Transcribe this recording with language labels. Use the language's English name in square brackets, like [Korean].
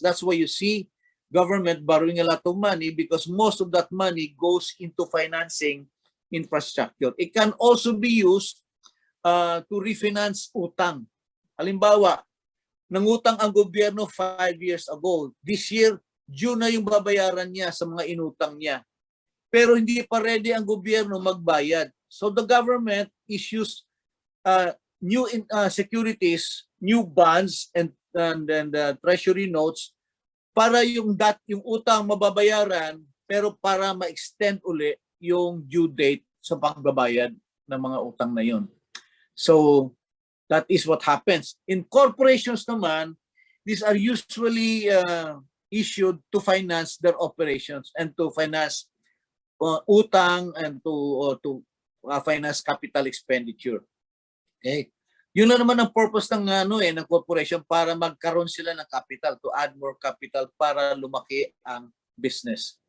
[English] That's why you see government borrowing a lot of money because most of that money goes into financing infrastructure. It can also be used to refinance utang. [Filipino] Halimbawa, nangutang ang gobyerno 5 years ago. [English] This year, [Filipino] June na yung babayaran niya sa mga inutang niya. Pero hindi pa ready ang gobyerno magbayad. [English] So the government issues new securities, new bonds, and treasury notes [Filipino] para yung utang mababayaran, pero para ma-extend uli yung due date sa pagbabayad ng mga utang na yun. [English] So that is what happens. In corporations naman, these are usually issued to finance their operations and to finance utang and to finance capital expenditure. Okay? [Filipino] Yun na naman ang purpose ng ng corporation, para magkaroon sila ng capital, [English] to add more capital [Filipino] para lumaki ang business.